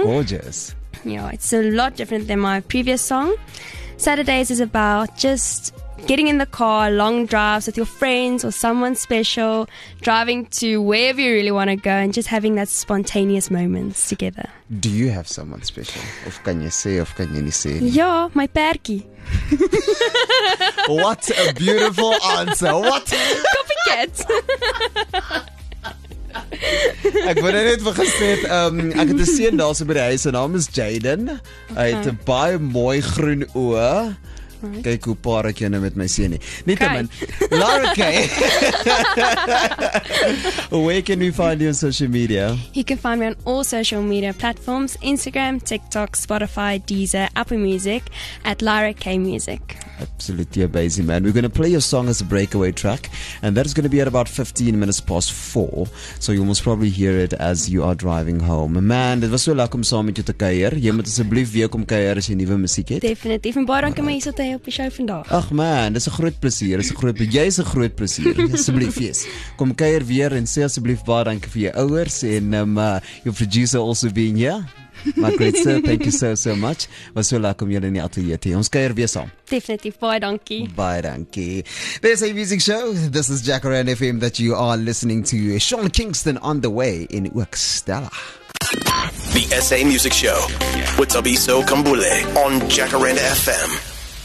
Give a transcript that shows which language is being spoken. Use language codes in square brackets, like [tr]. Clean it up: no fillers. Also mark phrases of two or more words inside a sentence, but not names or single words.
[en] Gorgeous. Yeah, it's a lot different than my previous song. Saturdays is about just getting in the car, long drives with your friends or someone special, driving to wherever you really want to go and just having that spontaneous moments together. Do you have someone special? [af] Of kan jy sê of kan jy nie sê? Ja, my perkie. [en] What a beautiful answer. What? Copycat. [af] Ek wou net vir gesê het, ek het 'n seun daarso by die huis, sy naam is Jaden. Hy het 'n baie mooi groen oë. Kyk hoe paar ek jou nou met my sien nie. Nietemin, [en] Lara K. Where can we find you on social media? You can find me on all social media platforms, Instagram, TikTok, Spotify, Deezer, Apple Music, at Lara K Music. Absolutely amazing, man. We're going to play your song as a breakaway track, and that is going to be at about 15 minutes past 4. So you will most probably hear it as you are driving home. [af] Man, dit was so lekker om saam met jou te kuier. Jy moet asseblief weer kom kuier as jy nuwe musiek het. Definitief. En baie dankie om hier so te hê op die show vandag. Ag man, dis 'n groot plesier. Jy's 'n groot plesier. Asseblief, yes. Kom kuier weer en sê asseblief baie dankie vir jou ouers en [en] your producer also being here. My great sir, thank you so much. [af] Was so lekker om julle in die ateljee te hê. Ons kuier weer saam. Definitief, baie dankie. Baie dankie. [en] There's a music show. This is Jacaranda FM that you are listening to. Sean Kingston on the way in Stella. The SA Music Show with Tabiso Kambule on Jacaranda FM.